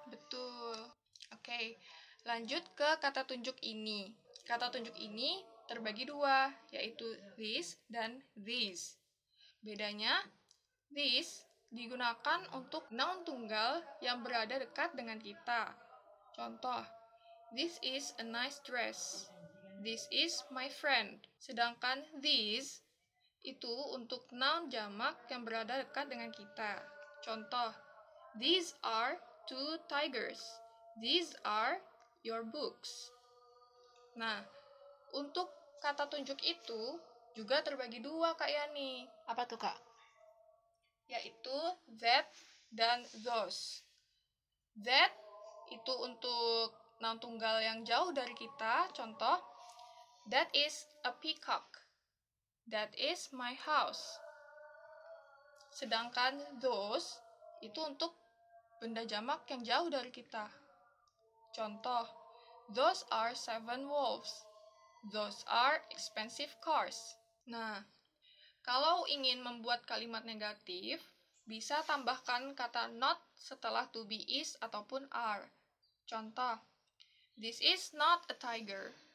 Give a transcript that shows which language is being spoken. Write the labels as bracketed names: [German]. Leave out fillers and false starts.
[Indonesian] Betul. Oke, lanjut ke kata tunjuk ini. Kata tunjuk ini terbagi dua, yaitu this dan these. Bedanya, this digunakan untuk noun tunggal yang berada dekat dengan kita. [English] Contoh, this is a nice dress. This is my friend. [Indonesian] Sedangkan these itu untuk noun jamak yang berada dekat dengan kita. [English] Contoh, these are 2 tigers. These are your books. [Indonesian] Nah, untuk kata tunjuk itu juga terbagi dua Kak Yani. Apa tuh Kak? Yaitu that dan those. That itu untuk noun tunggal yang jauh dari kita. [English] Contoh, that is a peacock. That is my house. [Indonesian] Sedangkan those itu untuk benda jamak yang jauh dari kita. [English] Contoh, those are 7 wolves. Those are expensive cars. [Indonesian] Nah, kalau ingin membuat kalimat negatif, bisa tambahkan kata not setelah to be is ataupun are. [English] Contoh, this is not a tiger.